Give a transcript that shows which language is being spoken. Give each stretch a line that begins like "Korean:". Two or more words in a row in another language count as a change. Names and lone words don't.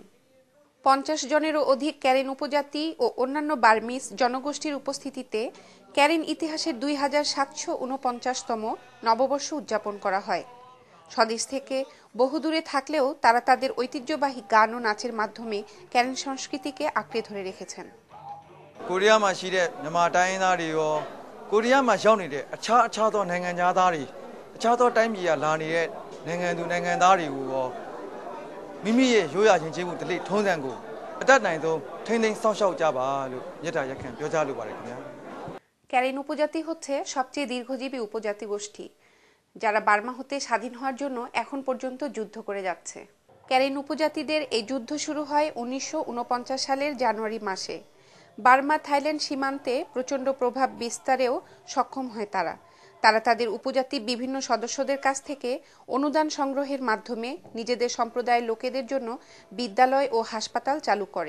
Bangla: 50 জনেরও অধিক ক্যারেন উপজাতি ও অন্যান্য বার্মিজ জনগোষ্ঠীর উপস্থিতিতে ক্যারেন ইতিহাসের 2749তম নববর্ষ উদযাপন করা হয়। স্বদেশ থেকে বহুদূরে থাকলেও তারা তাদের ঐতিহ্যবাহী গান ও নাচের মাধ্যমে ক্যারেন সংস্কৃতিকে আঁকড়ে ধরে রেখেছেন।
Burmese: কোরিয়া မှာရှိတဲ့မြန်မာတိုင်းသားတွေရောကိုရီးယားမှာရောက်နေတဲ့အခြားသောနိုင်ငံသားတွေအခြားသောတိုင်းပြည်ကလာနေတဲ့နိုင်ငံသူနိုင်ငံသားတွေကိုရောမိမိရဲ့ရိုးရာချင်းကျေးမှုဓလေ့ထုံးစံကိုအတတ်နိုင်ဆုံးထိန်းသိမ်းစောင့်ရှောက်ကြပါလို့မြတ်တာရက်ခံပြောကြားလိုပါတယ်ခင်ဗျာ।
Bangla: ক্যারেন উপজাতি হচ্ছে সবচেয়ে দীর্ঘজীবী উপজাতি গোষ্ঠী, যারা বার্মা হতে স্বাধীন হওয়ার জন্য এখন পর্যন্ত যুদ্ধ করে যাচ্ছে। ক্যারেন উপজাতিদের এই যুদ্ধ শুরু হয় 1949 সালের জানুয়ারি মাসে। বার্মা থাইল্যান্ড সীমান্তে প্রচণ্ড প্রভাব বিস্তারেও সক্ষম হয় তারা তাদের উপজাতির বিভিন্ন সদস্যদের কাছ থেকে অনুদান সংগ্রহের মাধ্যমে নিজেদের সম্প্রদায়ের লোকেদের জন্য বিদ্যালয় ও হাসপাতাল চালু করে।